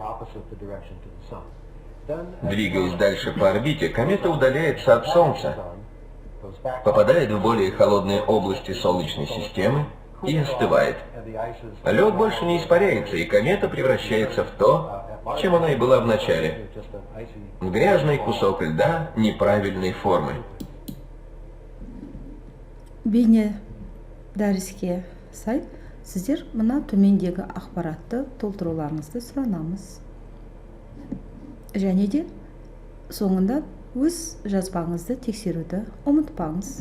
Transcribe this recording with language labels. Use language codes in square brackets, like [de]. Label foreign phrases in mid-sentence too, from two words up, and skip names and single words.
[ru] Двигаясь дальше по орбите, комета удаляется от Солнца, попадает в более холодные области Солнечной системы и остывает. Лед больше не испаряется, и комета превращается в то, чем она и была в начале. В грязный кусок льда неправильной формы. [kk] Бейне дәріске сай, сіздер мына төмендегі ақпаратты толтыруларыңызды сұранамыз. Және де соңында өз жазбаңызды тексеруді ұмытпаңыз.